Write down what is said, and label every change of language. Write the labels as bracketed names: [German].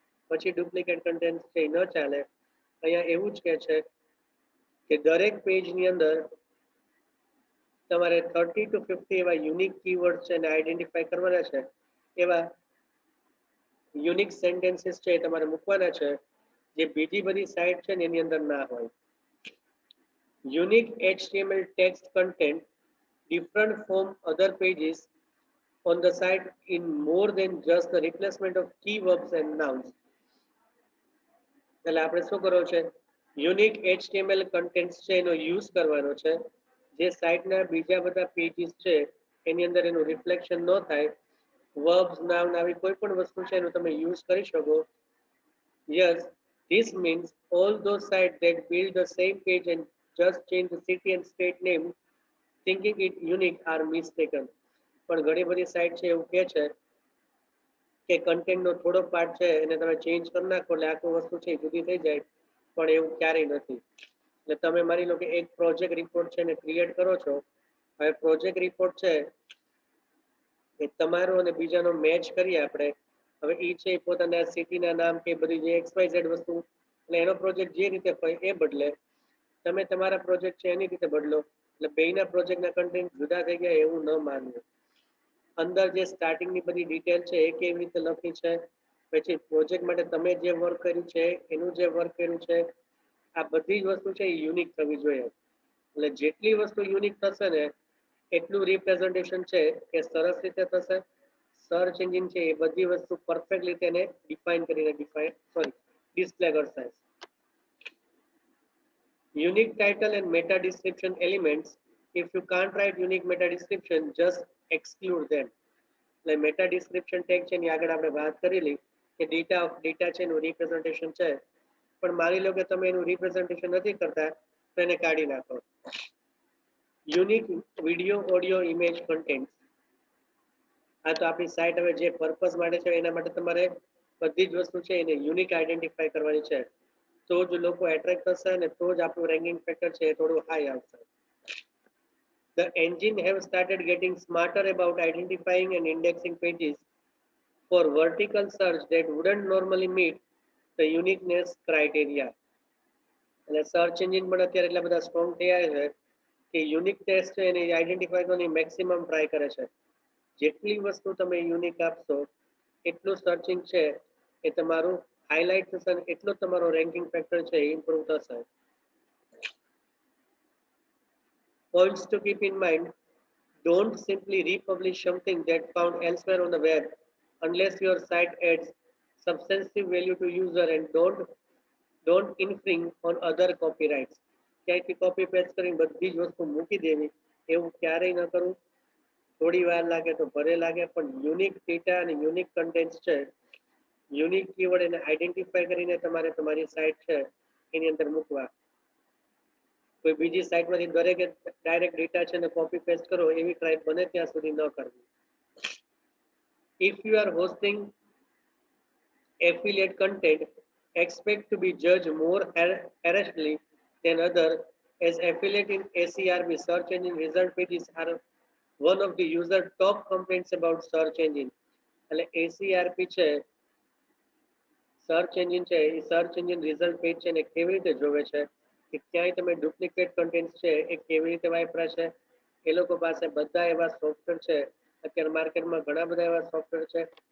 [Gujarati] પછી duplicate content છે એ ન ચાલે. અહીંયા એવું જ કહે છે કે દરેક પેજની અંદર તમારે 30 to 50 એવા યુનિક કીવર્ડ છે ને આઈડેન્ટિફાઈ કરવાના છે, એવા યુનિક સેન્ટેન્સીસ છે એ તમારે મૂકવાના છે જે બીજી બધી સાઇટ છે ને એની અંદર ના હોય. [English] Unique HTML text content different from other pages on the site in more than just the replacement of key verbs and nouns. [Gujarati] એટલે આપણે શું કરવું છે, યુનિક HTML કન્ટેન્ટ્સ છે એનો યુઝ કરવાનો છે જે સાઇટના બીજા બધા પેજીસ છે એની અંદર એનું રિફ્લેક્શન ન થાય. વર્બ્સ, નાઉન આવી કોઈ પણ વસ્તુ છે એનું તમે યુઝ કરી શકો. [English] Yes, this means all those sites that build the same page and just change the city and state name, thinking it unique, are mistaken. [Gujarati] પણ ઘણી બધી સાઇટ છે એવું કહે છે કે કન્ટેન્ટનો થોડો પાર્ટ છે એને તમે ચેન્જ કરી નાખો એટલે આખું વસ્તુ છે એ જુદી થઈ જાય, પણ એવું ક્યારેય નથી. એટલે તમે માની લો કે એક પ્રોજેક્ટ રિપોર્ટ છે એને ક્રિએટ કરો છો. હવે પ્રોજેક્ટ રિપોર્ટ છે એ તમારો અને બીજાનો મેચ કરીએ આપણે. હવે એ છે પોતાના સિટીના નામ કે બધી જે XYZ વસ્તુ, એટલે એનો પ્રોજેક્ટ જે રીતે હોય એ બદલે, તમે તમારા પ્રોજેક્ટ છે એની રીતે બદલો, એટલે બેયના પ્રોજેક્ટના કન્ટેન્ટ જુદા થઈ ગયા એવું ન માનવું. અંદર જે સ્ટાર્ટિંગની બધી ડિટેલ છે એ કેવી રીતે લખી છે, પછી પ્રોજેક્ટ માટે તમે જે વર્ક કર્યું છે એનું જે વર્ક કર્યું છે, આ બધી જ વસ્તુ છે એ યુનિક થવી જોઈએ. એટલે જેટલી વસ્તુ યુનિક થશે ને એટલું રિપ્રેઝન્ટેશન છે એ સરસ રીતે થશે. સર્ચ એન્જિન છે એ બધી વસ્તુ પરફેક્ટલી તેને ડિફાઇન કરીને ડિસ્પ્લે કરશે. [English] Unique title and meta description elements. If you can't write unique meta description, just exclude them. [Gujarati] એટલે મેટા ડિસ્ક્રિપ્શન ટેગ છે એની આગળ આપણે વાત કરેલી કે ડેટા છે એનું રિપ્રેઝન્ટેશન છે, પણ માની લો કે તમે એનું રિપ્રેઝન્ટેશન નથી કરતા તો એને કાઢી નાખો. Unique video, audio, image content. આ તો આપણી સાઇટ હવે જે પર્પઝ માટે છે એના માટે તમારે બધી જ વસ્તુ છે એને યુનિક આઈડેન્ટિફાઈ કરવાની છે, તો જ લોકો એટ્રેક્ટ થશે અને તો જ આપણું રેન્કિંગ ફેક્ટર છે એ થોડું હાઈ આવશે. [English] The engine have started getting smarter about identifying and indexing pages for vertical search that wouldn't normally meet the uniqueness criteria. [Gujarati] એટલે સર્ચ એન્જિન પણ અત્યારે એટલા બધા સ્ટ્રોંગ થયા છે કે યુનિક ટેસ્ટ છે એને આઈડેન્ટિફાઈ કરવાની મેક્સિમમ ટ્રાય કરે છે. જેટલી વસ્તુ તમે યુનિક આપશો એટલું સર્ચિંગ છે એ તમારું હાઇલાઇટ થશે અને એટલો તમારો રેન્કિંગ ફેક્ટર છે એ ઇમ્પ્રૂવ થશે. [English] Points to keep in mind: don't simply republish something that found elsewhere on the web unless your site adds substantive value to user, and don't infringe on other copyrights. [Gujarati] ક્યાંયથી copy paste કરીને બધી જ વસ્તુ મૂકી દેવી એવું ક્યારેય ન કરવું. થોડી વાર લાગે તો ભલે લાગે, પણ યુનિક ડેટા અને યુનિક કન્ટેન્ટ છે, યુનિક કીવર્ડ એને આઈડેન્ટિફાઈ કરીને તમારે તમારી સાઇટ છે એની અંદર મૂકવા. કોઈ બીજી સાઇટમાંથી દરેક ડાયરેક્ટ ડેટા છે ને કોપી પેસ્ટ કરો એવી ટ્રાય બને ત્યાં સુધી ન કરવી. [English] If you are hosting affiliate content, expect to be judged more harshly than other, as affiliate in ACRB search engine result pages are one of the user top complaints about search engine. [Gujarati] એટલે ACRP છે search engine છે એ search engine result page છે ને કેવી રીતે જોવે છે કે ક્યાંય તમે ડુપ્લિકેટ કન્ટેન્ટ છે એ કેવી રીતે વાપરા છે. એ લોકો પાસે બધા એવા સોફ્ટવેર છે, અત્યારે માર્કેટમાં ઘણા બધા એવા સોફ્ટવેર છે.